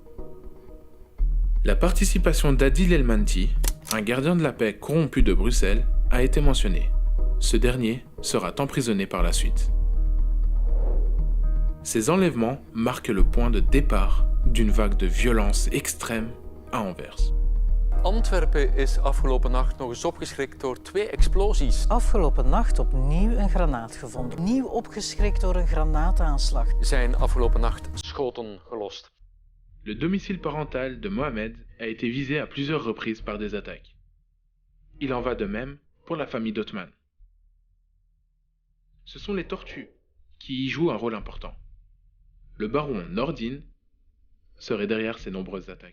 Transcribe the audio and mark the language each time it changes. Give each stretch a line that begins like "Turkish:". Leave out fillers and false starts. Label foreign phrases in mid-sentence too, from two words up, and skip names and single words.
French: La participation d'Adil El-Manti, un gardien de la paix corrompu de Bruxelles, a été mentionnée. Ce dernier sera emprisonné par la suite. Ces enlèvements marquent le point de départ d'une vague de violence extrême à Anvers.
Dutch: Antwerpen is afgelopen nacht nog eens opgeschrikt door 2 explosies. Afgelopen nacht opnieuw een granaat gevonden. Opnieuw opgeschrikt door een granaataanslag. Zijn afgelopen nacht schoten gelost.
French: Le domicile parental de Mohamed a été visé à plusieurs reprises par des attaques. Il en va de même pour la famille d'Othman. Ce sont les tortues qui y jouent un rôle important. Le baron Nordin serait derrière ces nombreuses attaques.